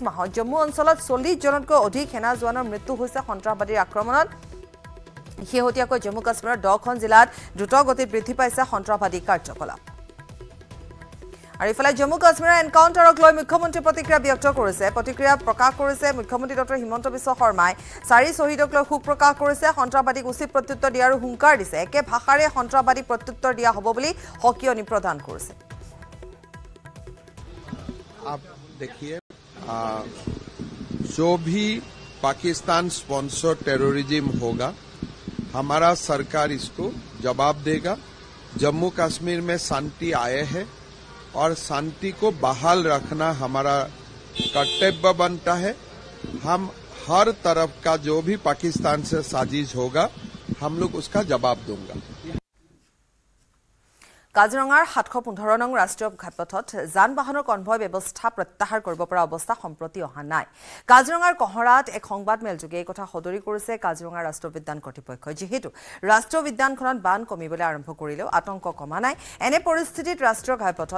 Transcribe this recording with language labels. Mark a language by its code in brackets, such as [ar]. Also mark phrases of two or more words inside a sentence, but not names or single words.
[as] মাহত জম্মু অঞ্চলত 40 জনতকৈ অধিক সেনা জোৱানৰ মৃত্যু হৈছে সন্ত্ৰাসবাদীৰ আক্ৰমণত শেহতীয়াকৈ জম্মু কাশ্মীৰৰ 10খন জিলাত দ্ৰুত গতিত বৃদ্ধি পাইছে সন্ত্ৰাসবাদী কাৰ্যকলাপ আৰু ইফালে জম্মু কাশ্মীৰৰ এনকাউণ্টাৰক লৈ মুখ্যমন্ত্ৰী প্ৰতিক্ৰিয়া ব্যক্ত কৰিছে প্ৰতিক্ৰিয়া প্ৰকাশ কৰিছে মুখ্যমন্ত্ৰী ডক্টৰ হিমন্ত বিশ্ব শৰ্মাই 4 শ্বহীদক লৈ শোক প্ৰকাশ কৰিছে সন্ত্ৰাসবাদীক উচিত প্ৰত্যুত্তৰ দিয়াৰ হুংকাৰ দিছে একে ভাষাৰে সন্ত্ৰাসবাদীক প্ৰত্যুত্তৰ দিয়া হ'ব বুলি সকিয়নি প্ৰদান কৰিছে [hi] आप देखिए जो भी पाकिस्तान [en] sponsor terrorism [hi] होगा हमारा सरकार इसको जवाब देगा जम्मू कश्मीर में शांति आए है और शांति को बहाल रखना हमारा कर्तव्य बनता है हम हर तरफ का जो भी पाकिस्तान से साजिश होगा हम लोग उसका जवाब दूंगा [as] কাজিৰঙাৰ 715 নং ৰাষ্ট্ৰীয় ঘাইপথত যান বাহনৰ কনভয় ব্যৱস্থা প্ৰত্যাহাৰ কৰিব পৰা অৱস্থা সম্প্ৰতি অহা নাই কাজিৰঙাৰ কহৰাত এক সংবাদ মেলযোগে এই কথা সদৰি কৰিছে কাজিৰঙা ৰাষ্ট্ৰীয় উদ্যান কৰ্তৃপক্ষই যেহেতু ৰাষ্ট্ৰীয় উদ্যানখনত বান কমিবলৈ আৰম্ভ কৰিলেও আতংক কমা নাই এনে পৰিস্থিতিত ৰাষ্ট্ৰীয় ঘাইপথত